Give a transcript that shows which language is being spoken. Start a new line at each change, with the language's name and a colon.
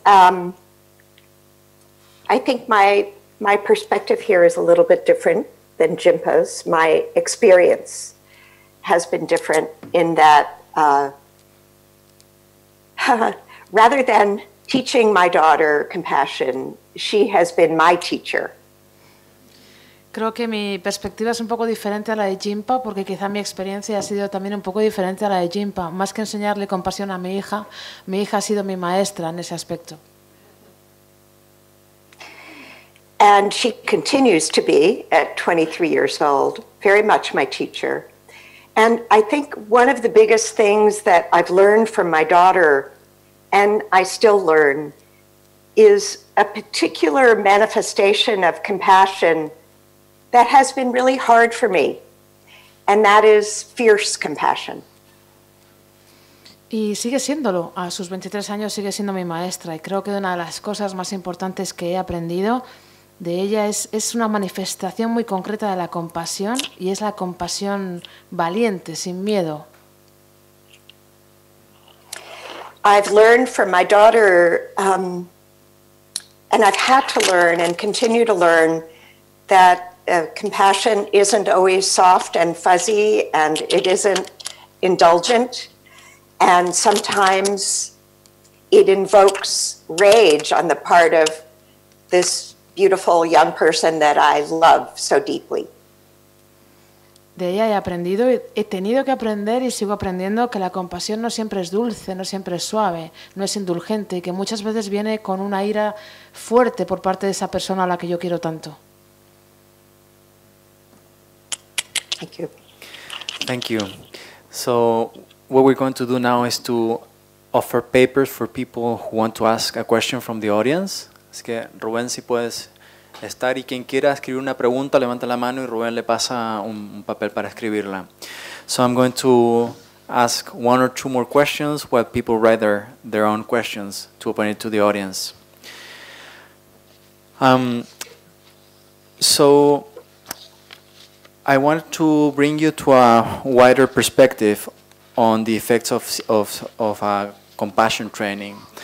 English: I think my perspective here is a little bit different than Jinpa's. My experience has been different in that rather than teaching my daughter compassion, she has been my teacher.
Spanish: Creo que mi perspectiva es un poco diferente a la de Jinpa, porque quizá mi experiencia ha sido también un poco diferente a la de Jinpa. Más que enseñarle compasión a mi hija ha sido mi maestra en ese aspecto.
English: And she continues to be, at 23 years old, very much my teacher. And I think one of the biggest things that I've learned from my daughter, and I still learn, is a particular manifestation of compassion that has been really hard for me, and that is fierce compassion.
Spanish: Y sigue siéndolo. A sus 23 años sigue siendo mi maestra, y creo que una de las cosas más importantes que he aprendido de ella es una manifestación muy concreta de la compasión, y es la compasión valiente, sin miedo.
English: I've learned from my daughter And I've had to learn and continue to learn that compassion isn't always soft and fuzzy, and it isn't indulgent. And sometimes it invokes rage on the part of this beautiful young person that I love so deeply.
Spanish: De ella he aprendido, he tenido que aprender y sigo aprendiendo que la compasión no siempre es dulce, no siempre es suave, no es indulgente, y que muchas veces viene con una ira fuerte por parte de esa persona a la que yo quiero tanto.
English: Thank you. Thank you. So what we're going to do now is to offer papers for people who want to ask a question from the audience.
Spanish: Así que Rubén, si puedes estar, y quien quiera escribir una pregunta levanta la mano y Rubén le pasa un papel para escribirla.
English: So I'm going to ask one or two more questions while people write their own questions to open it to the audience. So I want to bring you to a wider perspective on the effects of compassion training.